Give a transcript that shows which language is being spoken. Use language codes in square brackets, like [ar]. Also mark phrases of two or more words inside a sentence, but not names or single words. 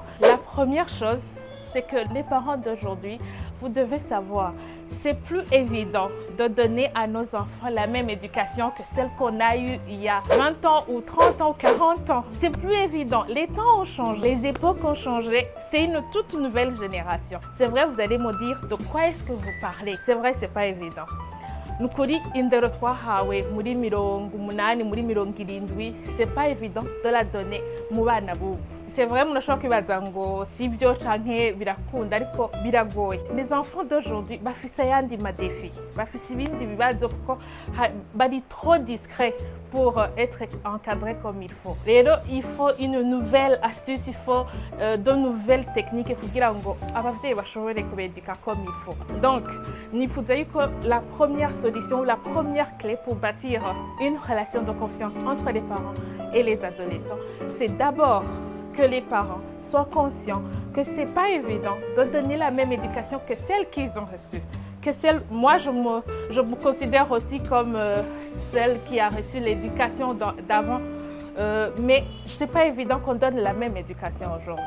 [fr] La première chose, c'est que les parents d'aujourd'hui, vous devez savoir, c'est plus évident de donner à nos enfants la même éducation que celle qu'on a eue il y a 20 ans ou 30 ans ou 40 ans. C'est plus évident. Les temps ont changé, les époques ont changé. C'est une toute nouvelle génération. C'est vrai, vous allez me dire de quoi est-ce que vous parlez. C'est vrai, c'est pas évident. [rn] Nukuri indero twahawe muri 80 muri 70 [fr] c'est pas évident de la donner [rn] mu bana bubu. [fr] C'est vrai, [rn] munashobora kwibaza ngo sivyo canke birakunda ariko biragoye. [fr] Les enfants d'aujourd'hui [rn] bafise ayandi madefi, bafise ibindi bibazo kuko bari [fr] trop discrets pour être encadrés comme il faut. Rero il faut une nouvelle astuce, il faut de nouvelles techniques [rn] kugira ngo abavyeyi bashobore kubedika [fr] comme il faut. Donc, [rn] nifuza yuko [fr] la première solution, la première clé pour bâtir une relation de confiance entre les parents et les adolescents, c'est d'abord que les parents soient conscients que ce n'est pas évident de donner la même éducation que celle qu'ils ont reçue. Moi, je me considère aussi comme celle qui a reçu l'éducation d'avant, mais ce n'est pas évident qu'on donne la même éducation aujourd'hui.